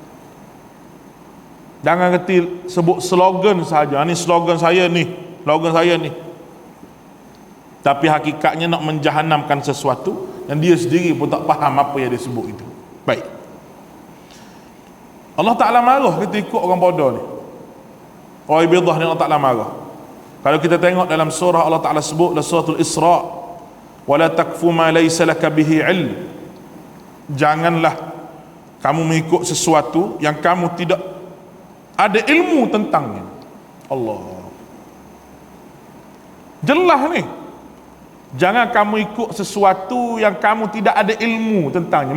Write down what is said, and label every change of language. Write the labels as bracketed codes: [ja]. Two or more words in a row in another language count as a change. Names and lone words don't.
[ms] Jangan kata sebut slogan saja, ni slogan saya ni, slogan saya ni, tapi hakikatnya nak menjahanamkan sesuatu dan dia sendiri pun tak faham apa yang dia sebut itu. Baik, Allah Ta'ala marah kita ikut orang bodoh ni. Ruwaibidah ni Allah Ta'ala marah. Kalau kita tengok dalam surah, Allah Ta'ala sebut dalam suratul Isra, [ar] ولا تقف ما ليس لك به علم, [ms] janganlah kamu mengikut sesuatu yang kamu tidak ada ilmu tentangnya. Allah, jelas ni, jangan kamu ikut sesuatu yang kamu tidak ada ilmu tentangnya.